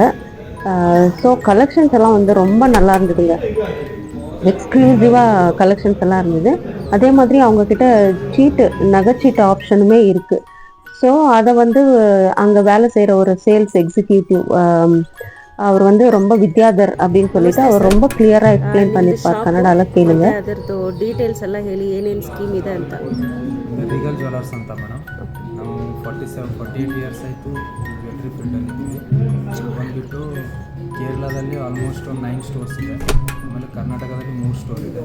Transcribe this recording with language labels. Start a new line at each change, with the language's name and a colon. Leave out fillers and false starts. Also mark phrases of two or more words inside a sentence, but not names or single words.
Tamil: ஸோ கலெக்ஷன்ஸ் எல்லாம் ரொம்ப நல்லா இருந்ததுங்க. எக்ஸ்க்ளூசிவாக கலெக்ஷன்ஸ் எல்லாம் இருந்தது. அதே மாதிரி அவங்கக்கிட்ட நகைச்சீட்டு ஆப்ஷனுமே இருக்குது. ஸோ அதை அங்கே வேலை செய்கிற ஒரு
English: sales executive,
Tamil: அவர் ரொம்ப ವಿದ್ಯಾಧರ್ அப்படின்னு சொல்லிட்டு அவர் ரொம்ப
English: clearly explain
Tamil: பண்ணிருப்பார்.
Kannada: ಕನ್ನಡಾಲ ಕೇಳುங்க. ಅದರದ್ದು ಡೀಟೇಲ್ಸ್ ಎಲ್ಲ ಹೇಳಿ ಏನೇನು ಸ್ಕೀಮ್ ಇದೆ ಅಂತ. ರೀಗಲ್ ಜ್ಯುವೆಲರ್ಸ್ ಅಂತ ಮೇಡಮ್, ನಾವು 48 ಇಯರ್ಸ್ ಆಯಿತು
English: jewellery field.
Kannada: ಬಂದುಬಿಟ್ಟು ಕೇರಳದಲ್ಲಿ ಆಲ್ಮೋಸ್ಟ್ ಒಂದು 9 ಸ್ಟೋರ್ಸ್ ಇದೆ. ಆಮೇಲೆ ಕರ್ನಾಟಕದಲ್ಲಿ 3 ಸ್ಟೋರ್ ಇದೆ.